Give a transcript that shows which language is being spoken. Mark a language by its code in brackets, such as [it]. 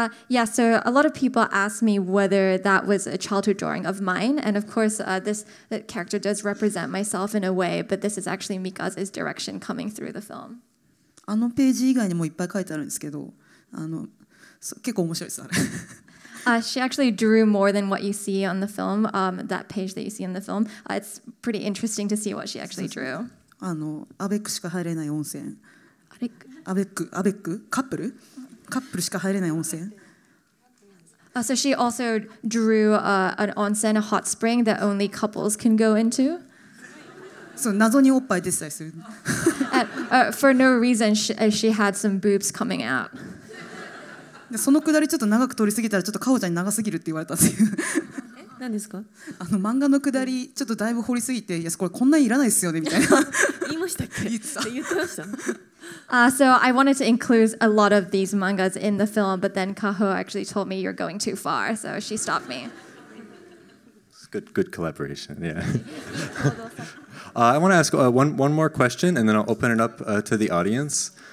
[en] Yeah, so a lot of people ask me whether that was a childhood drawing of mine, and of course this character does represent myself in a way, but this is actually Mikaze's direction coming through the film. [ja] ページ以外にもいっぱい書いてあるんですけど、結構面白いですあれ。 [en] She actually drew more than what you see on the film, that page that you see in the film. It's pretty interesting to see what she actually drew. [ja] アベックしか入れない温泉。アベックカップルしか入れない温泉。 [en] So she also drew an onsen, a hot spring that only couples can go into. [ja] そう謎におっぱい出てたりする。 [en] For no reason, she had some boobs coming out. [ja] でそのくだりちょっと長く通り過ぎたらちょっとカホちゃんに長すぎるって言われたんですよ。何ですか？漫画のくだりちょっとだいぶ掘りすぎて、いやこれこんなにいらないですよねみたいな。言いましたっけ？言ってました。 [en] So I wanted to include a lot of these mangas in the film, but then Kaho actually told me you're going too far, so she stopped me. Good collaboration. Yeah. I want to ask one more question, and then I'll open it up to the audience.